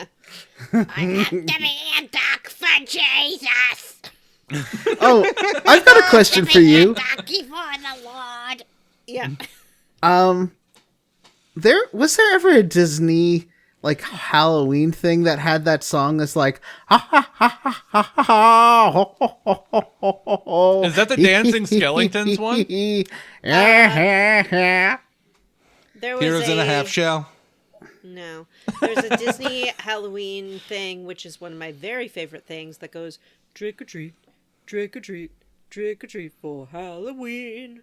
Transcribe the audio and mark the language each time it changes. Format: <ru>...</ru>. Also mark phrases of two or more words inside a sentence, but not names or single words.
<en>I have to be a duck for Jesus. Oh, I've got a question for you. Ducky for the Lord. Yeah. There ever a Disney like Halloween thing that had that song that's like ha ha ha ha ha ha ho, ho, ho, ho, ho, ho. Is that the Dancing Skeletons one? There was Heroes in a Half Shell. No. There's a Disney Halloween thing, which is one of my very favorite things, that goes trick or treat, trick or treat, trick or treat for Halloween.</en>